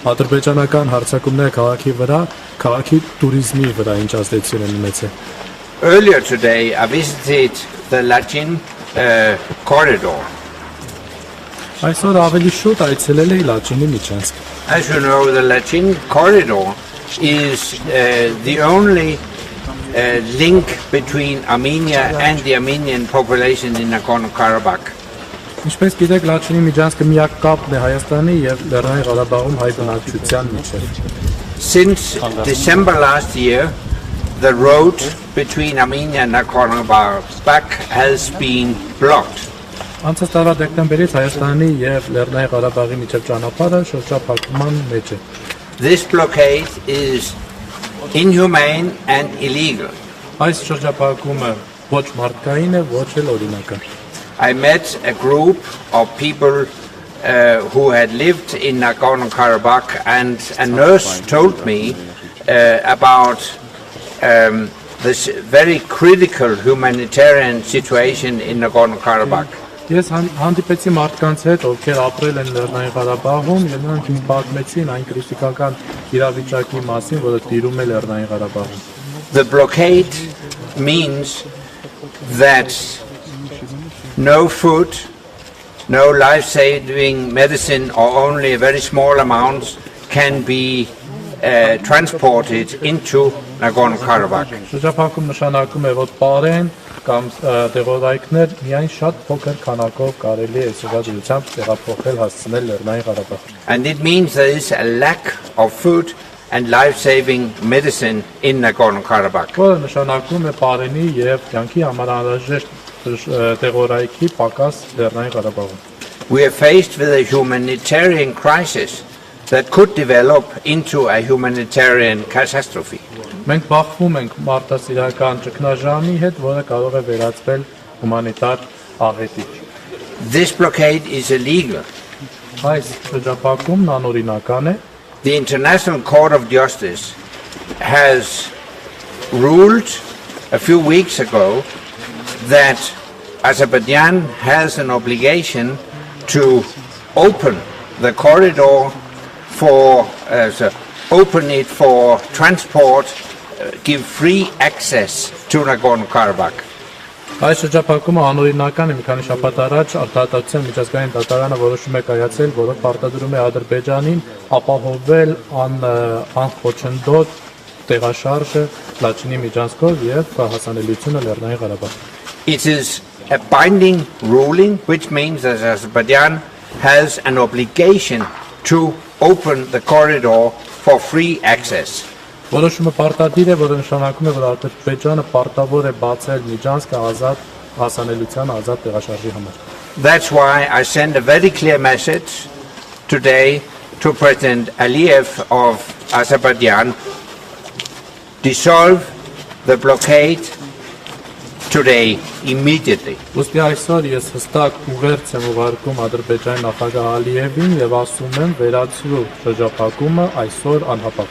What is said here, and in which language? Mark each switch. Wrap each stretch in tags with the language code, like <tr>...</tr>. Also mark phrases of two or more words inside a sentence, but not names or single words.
<hy>Ադրբեջանական հարձակումները քաղաքի վրա, քաղաքի туриզմի վրա ինչ ազդեցություն են ունեցել։</hy> <en>Earlier today, I visited the Lachin corridor.</en> <hy>Այսօր ավելի շուտ այցելել էի Լաչինի միջանցք։</hy> <en>As you know, the Lachin corridor is the only link between Armenia and the Armenian population in Nagorno-Karabakh.</en> <hy>Ինչպես գիտեք, Լաչինի միջանցքը միակ կապն է Հայաստանի եւ Լեռնային Ղարաբաղում հայ բնակչության միջեւ։</hy> <en>Since December last year, the road between Armenia and Nagorno-Karabakh has been blocked.</en> <hy>Անցած տարվա դեկտեմբերից Հայաստանի եւ Լեռնային Ղարաբաղի միջեւ ճանապարհը շրջափակման մեջ է։</hy> <en>This blockade is inhumane and illegal.</en> <hy>Այս շրջափակումը ոչ մարդկային է, ոչ էլ օրինական։</hy> <en>I met a group of people who had lived in Nagorno-Karabakh, and a nurse told me about this very critical humanitarian situation in Nagorno-Karabakh.</en> <hy>Ես հանդիպեցի մարդկանց հետ, ովքեր ապրել են Լեռնային Ղարաբաղում, եւ նրանք ինձ պատմեցին այն քրիտիկական իրավիճակի մասին, որը տիրում է Լեռնային Ղարաբաղում։</hy> <en>The blockade means that no food, no life-saving medicine, or only a very small amount can be transported into Nagorno-Karabakh.</en> <hy>Շրջափակում նշանակում է, որ պարեն կամ տեղորայքներ միայն շատ փոքր քանակով կարելի է սովորությամբ տեղափոխել հասցնել Լեռնային Ղարաբաղ։</hy> <en>And it means there is a lack of food and life-saving medicine in Nagorno-Karabakh.</en> <hy>Որը նշանակում է պարենի եւ կյանքի համար անհրաժեշտ տեղորայքի պակաս Լեռնային Ղարաբաղում։</hy> <en>We are faced with a humanitarian crisis that could develop into a humanitarian catastrophe.</en> <hy>Մենք բախվում ենք մարդասիրական ճգնաժամի հետ, որը կարող է վերածվել հումանիտար աղետի։</hy> <en>This blockade is illegal.</en> <hy>Այս շրջափակումն անօրինական է։</hy> <en>The International Court of Justice has ruled a few weeks ago that Azerbaijan has an obligation to open the corridor open it for transport, give free access to Nagorno-Karabakh.</en> <hy>Այս շրջափակումը անօրինական է, մի քանի շաբաթ առաջ Արտահայտության միջազգային դատարանը որոշում է կայացել, որը պարտադրում է Ադրբեջանին ապահովել անխոչնդոտ տեղաշարժը Լաչինի միջանցքով եւ հասանելիությունը Լեռնային Ղարաբաղ։</hy> <en>It is a binding ruling, which means that Azerbaijan has an obligation to open the corridor for free access.</en> <hy>Որոշումը պարտադիր է, որը նշանակում է, որ Ադրբեջանը պարտավոր է բացել միջանցքը ազատ հասանելիության, ազատ տեղաշարժի համար։</hy> <en>That's why I send a very clear message today to President Aliyev of Azerbaijan: dissolve the blockade today, immediately.</en> <hy>Ոստի այսօր ես հստակ ուղերձ եմ ուղարկում Ադրբեջանի նախագահ Ալիևին եւ ասում եմ վերացրու շրջափակումը այսօր անհապաղ։</hy>